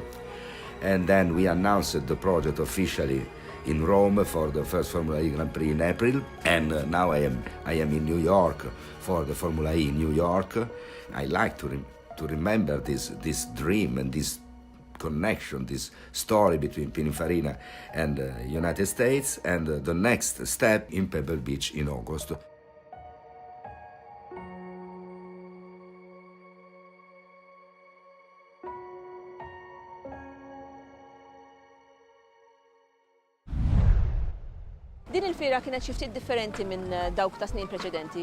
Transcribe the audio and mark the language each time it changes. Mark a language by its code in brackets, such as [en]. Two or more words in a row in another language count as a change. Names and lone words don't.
[en] And then we announced the project officially in Rome for the first Formula E Grand Prix in April, and now I am in New York for the Formula E in New York. I like to remember this dream and this connection, this story between Pininfarina and the United States, and the next step in Pebble Beach in August. [mt] Din il-fira kienet xi ftit differenti minn dawk ta' snin preċedenti.